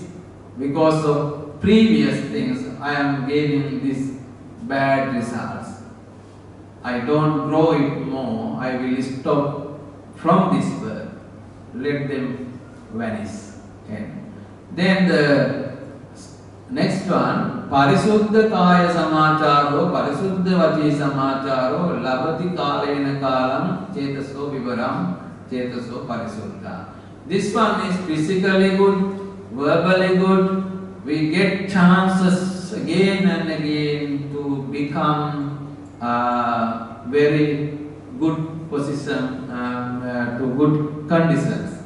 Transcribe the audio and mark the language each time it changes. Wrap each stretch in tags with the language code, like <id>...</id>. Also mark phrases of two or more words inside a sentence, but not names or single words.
<en>Because of previous things, I am gaining these bad results. I don't grow it more. I will stop from this birth. Let them vanish. Okay. Then the next one,</en> <pi>parisuddha kaya samacharo, parisuddha vachi samacharo, labati kalena kalam, chetaso vivaram, chetaso parisuddha.</pi> <en>This one is physically good, verbally good. We get chances again and again to become very good position, to good conditions.</en>